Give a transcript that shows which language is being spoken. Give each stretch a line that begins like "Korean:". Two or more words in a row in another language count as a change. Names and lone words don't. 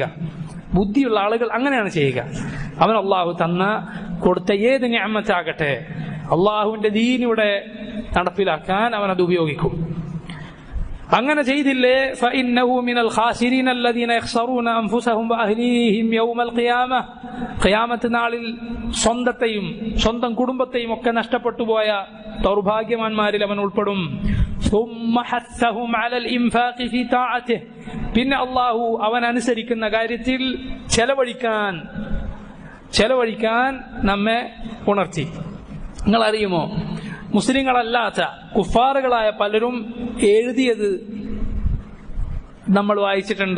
Malayalam: ബുദ്ധിയുള്ള ആളുകൾ അങ്ങനെയാണ് ചെയ്യുക. അവൻ അള്ളാഹു കൊടുത്ത ഏത് നിഅമത്താകട്ടെ അള്ളാഹുവിന്റെ ദീനിയുടെ നടപ്പിലാക്കാൻ അവൻ അത് ഉപയോഗിക്കും. അങ്ങനെ ചെയ്തില്ലേ
Arabic: فإنه من الخاسرين الذين يخسرون أنفسهم وأهليهم يوم القيامة,
Malayalam: ഖിയാമത്ത് നാളിൽ സ്വന്തത്തെയും സ്വന്തം കുടുംബത്തെയും ഒക്കെ നഷ്ടപ്പെട്ടു പോയ ദൗർഭാഗ്യവാന്മാരിൽ അവൻ ഉൾപ്പെടും.
Arabic: ثم حثهم على الإنفاق في طاعته,
Malayalam: പിന്നെ അള്ളാഹു അവൻ അനുസരിക്കുന്ന കാര്യത്തിൽ ചെലവഴിക്കാൻ നമ്മെ ഉണർത്തി. നിങ്ങൾ അറിയുമോ, മുസ്ലിങ്ങളല്ലാത്ത കുഫാറുകളായ പലരും എഴുതിയത് നമ്മൾ വായിച്ചിട്ടുണ്ട്.